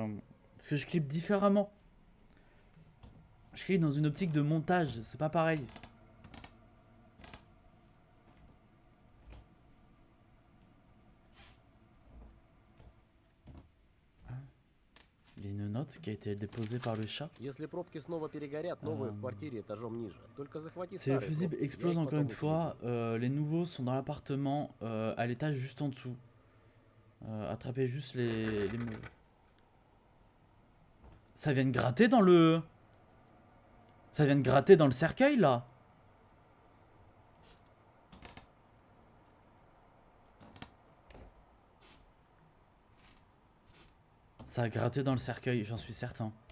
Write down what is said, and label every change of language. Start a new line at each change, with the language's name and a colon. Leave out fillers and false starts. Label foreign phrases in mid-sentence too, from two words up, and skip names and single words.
French: Parce que je clippe différemment. Je clippe dans une optique de montage, c'est pas pareil. Il y a une note qui a été déposée par le chat.
Russian: Если пробки снова перегорят, новые в квартире этажом ниже. Только захвати
French: C'est le
Russian: старые
French: fusible
Russian: пробки.
French: explose
Russian: Я их
French: encore
Russian: потом
French: une fois.
Russian: утилизирую.
French: Les nouveaux sont dans l'appartement à l'étage juste en dessous. Attrapez juste les mauvais. Ça vient de gratter dans le... Ça vient de gratter dans le cercueil là. Ça a gratté dans le cercueil, j'en suis certain.